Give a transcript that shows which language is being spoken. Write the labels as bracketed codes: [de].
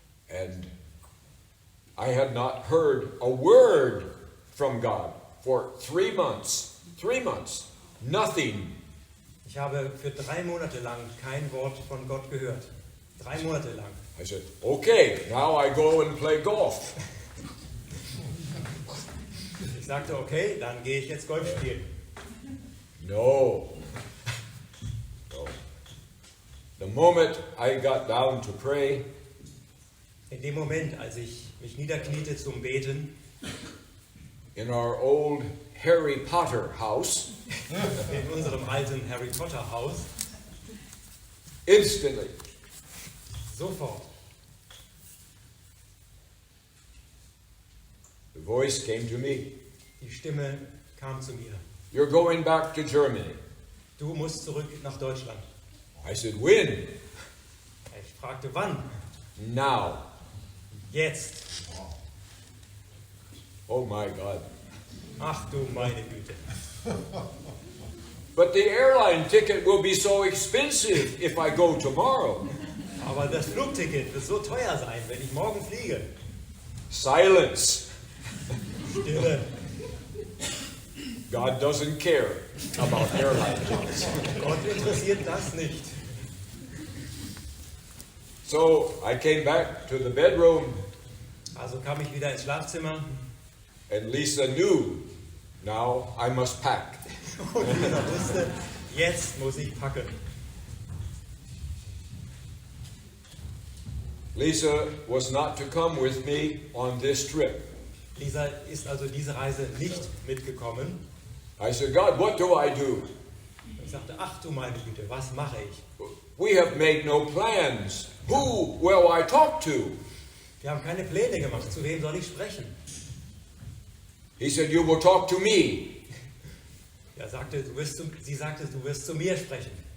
[en] And I had not heard a word from God for 3 months. 3 months. Nothing. [de] Ich habe für 3 Monate lang kein Wort von Gott gehört. 3 Monate lang. [en] I said, okay, now I go and play golf. [de] Ich sagte, okay, dann gehe ich jetzt Golf spielen. [en] No. The moment I got down to pray, [de] In dem Moment, als ich mich niederkniete zum Beten, [en] in our old Harry Potter house, [de] in unserem alten Harry Potter Haus, [en] instantly, [de] sofort, [en] the voice came to me. [de] die Stimme kam zu mir. [en] You're going back to Germany. [de] Du musst zurück nach Deutschland. [en] I said, when? [de] Ich fragte, wann? [en] Now. [de] Jetzt. [en] Oh my God. [de] Ach du meine Güte. [en] But the airline ticket will be so expensive if I go tomorrow. [de] Aber das Flugticket wird so teuer sein, wenn ich morgen fliege. [en] Silence. [de] Stille. [en] God doesn't care about airline tickets. [de] Gott interessiert das nicht. [en] So I came back to the bedroom, [de] Also kam ich wieder ins Schlafzimmer [en] and Lisa knew now I must pack. [de] und Lisa wusste, jetzt muss ich packen. [en] Lisa was not to come with me on this trip. [de] Lisa ist also diese Reise nicht mitgekommen. [en] I said, God, what do I do? [de] Ich sagte, ach du meine Güte, was mache ich? [en] We have made no plans. Who will I talk to? [de] Wir haben keine Pläne gemacht, zu wem soll ich sprechen? [en] He said, you will talk to me [de] Sie sagte, du wirst zu mir sprechen